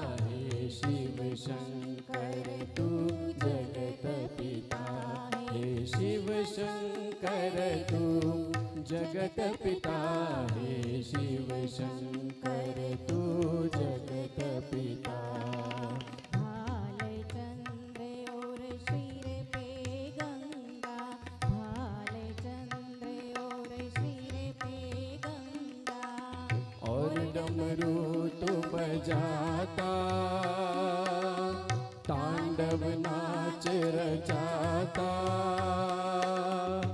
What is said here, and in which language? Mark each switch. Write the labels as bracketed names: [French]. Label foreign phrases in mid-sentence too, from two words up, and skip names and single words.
[Gujarati] હે શિવ શંકર તું જગત પિતા. હે શિવ શંકર તું જગત પિતા. હે શિવ શંકર તું જગત પિતા. [Hindi] भालचंद्र और शीर पे गंगा. भालचंद्र और शीर पे गंगा. और डमरू तो बजाता, तांडव नाच रचाता.